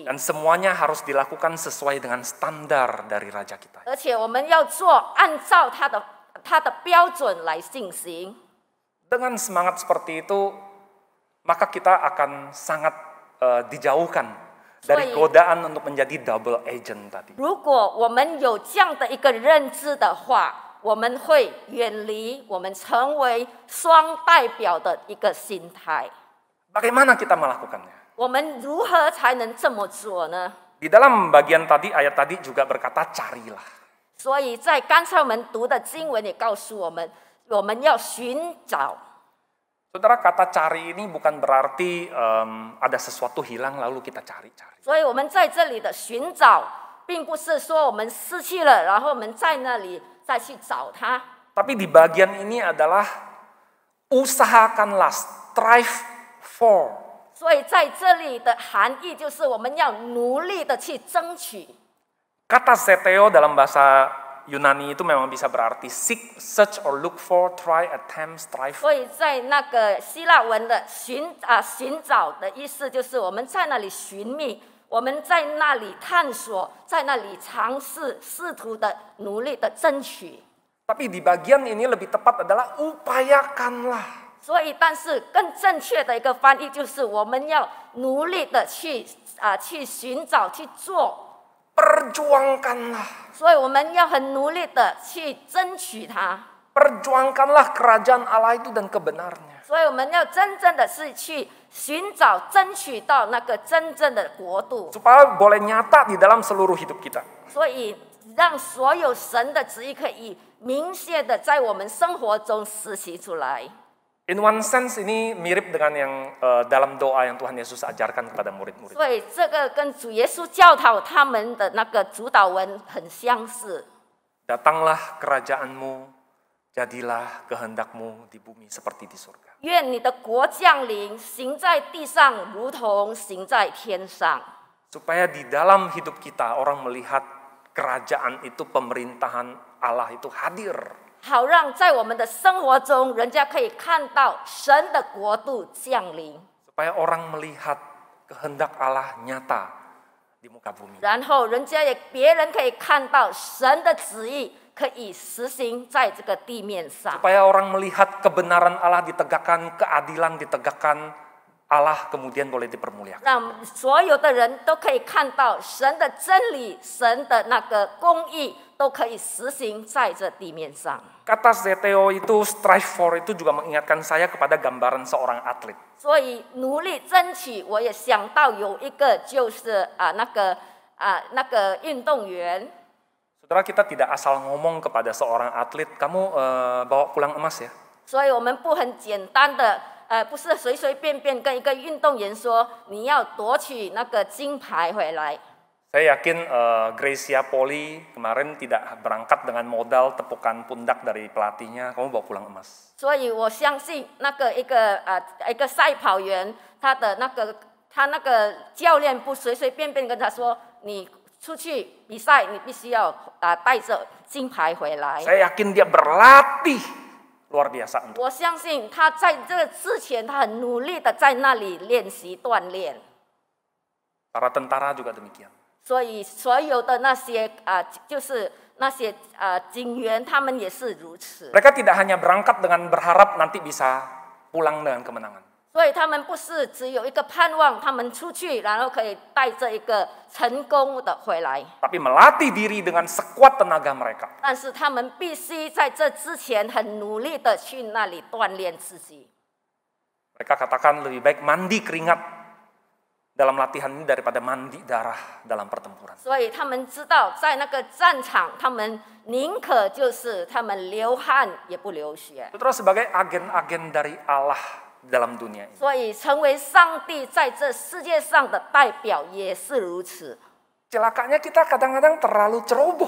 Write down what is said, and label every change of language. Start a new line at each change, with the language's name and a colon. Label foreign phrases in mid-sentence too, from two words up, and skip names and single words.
Indonesian: Dan semuanya harus dilakukan sesuai dengan standar dari Raja kita.
Chinese: 而且我们要做按照他的标准来进行。
Indonesian: Dengan semangat seperti itu, maka kita akan sangat dijauhkan dari godaan untuk menjadi
English: double agent
Indonesian: tadi.
Chinese: 如果我们有这样的一个认知的话，我们会远离我们成为双代表的一个心态。
Indonesian: Bagaimana kita melakukannya?
Chinese: 我们如何才能这么做呢？
Indonesian: Di dalam bagian tadi, ayat tadi juga berkata carilah.
Chinese: 所以在刚才我们读的经文也告诉我们，我们要寻找。
Indonesian: Saudara, kata cari ini bukan berarti ada sesuatu hilang lalu kita cari-cari.
Chinese: 所以我们在这里的寻找，并不是说我们失去了，然后我们在那里再去找它。
Indonesian: Tapi di bagian ini adalah usahakanlah,
English: strive for.
Chinese: 所以在这里的含义就是我们要努力的去争取。
Indonesian: Kata zeteo dalam bahasa Yunani itu memang bisa berarti
English: seek, search or look for, try, attempt, strive.
Chinese: 所以在那个希腊文的寻找的意思，就是我们在那里寻觅，我们在那里探索，在那里尝试，试图的努力的争取。
Indonesian: Tapi di bagian ini lebih tepat adalah upayakanlah.
Chinese: 所以，但是更正确的一个翻译就是我们要努力的去寻找去做。
Indonesian: Perjuangkanlah.
Chinese: 所以我们要很努力的去争取它。
Indonesian: Perjuangkanlah kerajaan Allah itu dan kebenarnya.
Chinese: 所以我们要真正的是去寻找、争取到那个真正的国度，
Indonesian: Supaya boleh nyata di dalam seluruh hidup kita.
Chinese: 所以让所有神的旨意可以明显的在我们生活中实习出来。
English: In one sense
Indonesian: ini mirip dengan yang dalam doa yang Tuhan Yesus ajarkan kepada murid-murid.
Chinese: 所以这个跟主耶稣教导他们的那个主导文很相似。
Indonesian: Datanglah kerajaanmu, jadilah kehendakmu di bumi seperti di surga.
Chinese: 愿你的国降临，行在地上，如同行在天上。
Indonesian: Supaya di dalam hidup kita orang melihat kerajaan itu, pemerintahan Allah itu hadir.
Chinese: 好让在我们的生活中，人家可以看到神的国度降临，
Indonesian: Supaya orang melihat kehendak Allah nyata di muka bumi.
Chinese: 然后别人可以看到神的旨意可以实行在这个地面上，
Indonesian: Supaya orang melihat kebenaran Allah ditegakkan, keadilan ditegakkan, Allah kemudian boleh dipermuliakan.
Chinese: 让所有的人都可以看到神的真理、神的那个公义都可以实行在这地面上。
Indonesian: Kata zeteo itu,
English: strive for
Indonesian: itu juga mengingatkan saya kepada gambaran seorang atlet.
Chinese: 所以努力争取，我也想到有一个就是那个运动员。
Indonesian: Saudara, kita tidak asal ngomong kepada seorang atlet, kamu bawa pulang emas ya.
Chinese: 所以我们不很简单的，不是随随便便跟一个运动员说你要夺取那个金牌回来。
Indonesian: Saya yakin Gracia Poli kemarin tidak berangkat dengan modal tepukan pundak dari pelatihnya, kamu bawa pulang emas.
Chinese: 所以我相信那个一个赛跑员，他那个教练不随随便便跟他说，你出去比赛，你必须要带着金牌回来。
Indonesian: Saya yakin dia berlatih luar biasa.
Chinese: 我相信他在这个之前，他很努力的在那里练习锻炼。
Indonesian: Para tentara juga demikian.
Chinese: 所以所有的那些就是那些警员，他们也是如此。
Indonesian: Mereka tidak hanya berangkat dengan berharap nanti bisa pulang dengan kemenangan.
Chinese: 所以他们不是只有一个盼望，他们出去然后可以带着一个成功的回来。
Indonesian: Tapi melatih diri dengan sekuat tenaga mereka.
Chinese: 但是他们必须在这之前很努力的去那里锻炼自己。
Indonesian: Mereka katakan lebih baik mandi keringat dalam latihan ini daripada mandi darah dalam pertempuran.
Chinese: 所以他们知道，在那个战场，他们宁可就是他们流汗也不流血。
Indonesian: Itu terus sebagai agen-agen dari Allah dalam dunia ini.
Chinese: 所以成为上帝在这世界上的代表也是如此。
Indonesian: Celakanya kita kadang-kadang terlalu ceroboh.